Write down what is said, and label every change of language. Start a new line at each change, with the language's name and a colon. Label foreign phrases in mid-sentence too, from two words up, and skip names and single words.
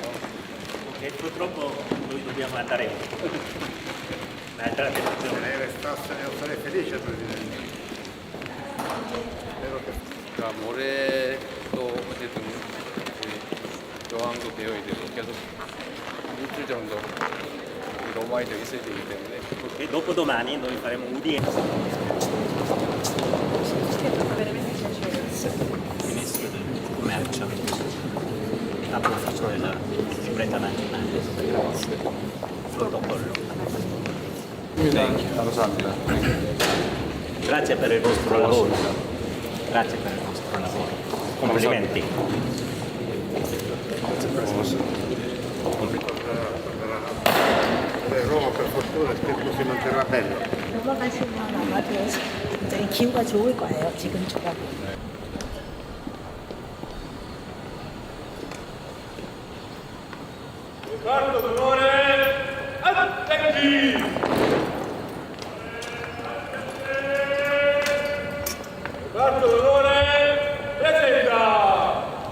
Italian: E purtroppo noi dobbiamo andare un'altra direzione. Lei restasse, io sarei felice Presidente. Spero che
Korean: 그러니까 모레도 어쨌든 우리 여왕도 되어야 되고 계속 일주일 정도 로마에도 있어야 되기 때문에
Italian: E dopodomani noi faremo un'udienza. Ministro del Commercio, capo ufficio della sicurezza nazionale, protocollo.
Korean: 감사합니다.
Italian: Grazie per il vostro lavoro. Grazie per il vostro lavoro. Complimenti. Roma per fortuna il tempo si manterrà bello.
Korean: 로마 가시면 아마도 굉장히 기후가 좋을 거예요. 지금처럼.
Italian: Riccardo Donore, attacchi! Riccardo Donore, presenta!